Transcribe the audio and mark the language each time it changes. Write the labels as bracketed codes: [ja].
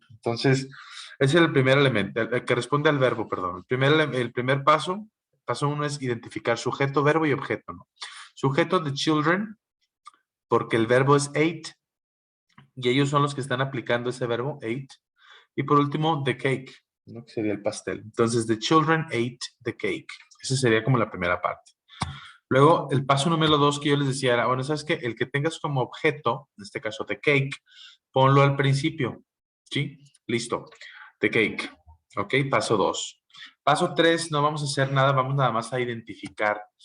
[es] Entonces, ese es el primer elemento, el que responde al verbo, perdón. El primer paso uno es identificar sujeto, verbo y objeto, ¿no? Sujeto de children, porque el verbo es ate, y ellos son los que están aplicando ese verbo, ate. Y por último, the cake, ¿no? Que sería el pastel. Entonces, [en] the children ate the cake. [es] Esa sería como la primera parte. Luego, el paso número 2 que yo les decía era, bueno, ¿sabes qué? El que tengas como objeto, en este caso the cake, ponlo al principio, ¿sí? Listo, the cake. Ok, paso 2. Paso 3, no vamos a hacer nada, vamos nada más a identificar.